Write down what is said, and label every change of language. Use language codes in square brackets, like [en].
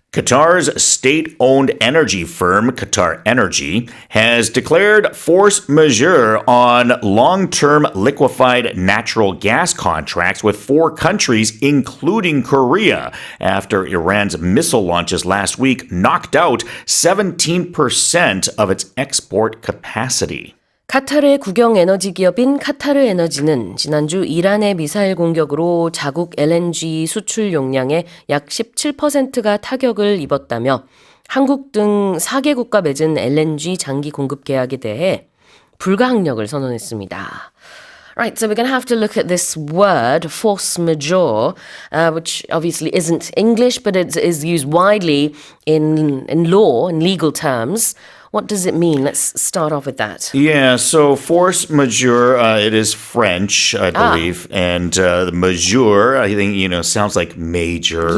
[en] Qatar's state-owned energy firm, Qatar Energy, has declared force majeure on long-term liquefied natural gas contracts with 4 countries, including Korea, after Iran's missile launches last week knocked out 17% of its export capacity. [ko] 카타르의 국영 에너지 기업인 카타르 에너지는 지난주 이란의 미사일 공격으로 자국 LNG 수출 용량의 약 17%가 타격을 입었다며 한국 등 4개국과 맺은 LNG 장기 공급 계약에 대해 불가항력을 선언했습니다. [en] Right, so we're going to have to look at this word, force majeure, which obviously isn't English, but it is used widely in law, in legal terms. What does it mean? Let's start off with that. Yeah, so force majeure, it is French, I believe, and majeure, I think, sounds like major.